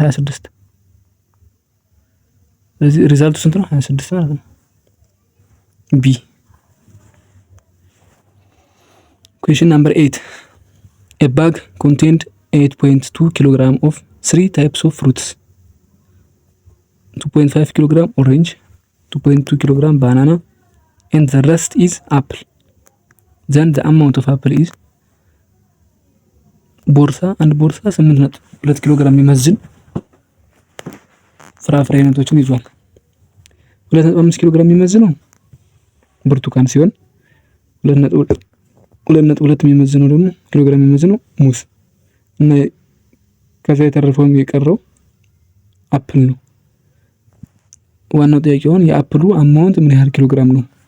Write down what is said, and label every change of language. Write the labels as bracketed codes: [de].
[am] 26። ስለዚህ ሪዛልቱ ስንት ነው? 26 ማለት ነው። ቢ [en] Question number 8. A bag contained 8.2 kg of 3 types of fruits. 2.5 kg orange, 2.2 kg banana, and the rest is apple. Then the amount of apple is [am] ቦርሳ 8.2 ኪሎ ግራም የሚመዝን ፍራፍሬ አይነቶችን ይዟል። 2.5 ኪሎ ግራም የሚመዝነው ብርቱካን ሲሆን 2.2 የሚመዝነው ደግሞ ኪሎ ግራም የሚመዝነው ሙዝ እና ከዛ የተረፈው የቀረው አፕል ነው። ዋናው ጥያቄውን የአፕሉ አማውንት ምን ያህል ኪሎ ግራም ነው?